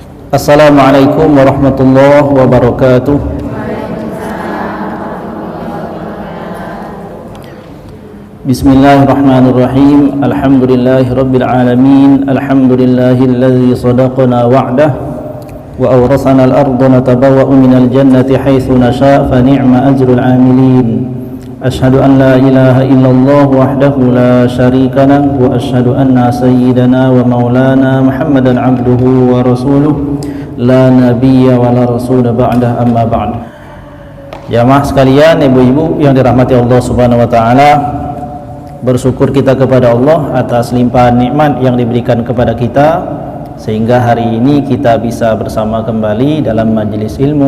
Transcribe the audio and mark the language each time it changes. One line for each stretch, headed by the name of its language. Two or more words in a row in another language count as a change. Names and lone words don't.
Arabic: السلام عليكم ورحمة الله وبركاته. بسم الله الرحمن الرحيم. الحمد لله رب العالمين. الحمد لله الذي صدقنا وعده وأورثنا الأرض نتبوأ من الجنة حيث نشاء فنعم أجر العاملين. أشهد أن لا إله إلا الله وحده لا شريك له وأشهد أن سيدنا ومولانا محمدا عبده ورسوله لا نبي ولا رسول بعد أما بعد.
Indonesian: Jamaah sekalian, ibu-ibu yang dirahmati Allah
Arabic: سبحانه وتعالى,
Indonesian: bersyukur kita kepada Allah atas limpahan nikmat yang diberikan kepada kita sehingga hari ini kita bisa bersama kembali dalam majelis ilmu.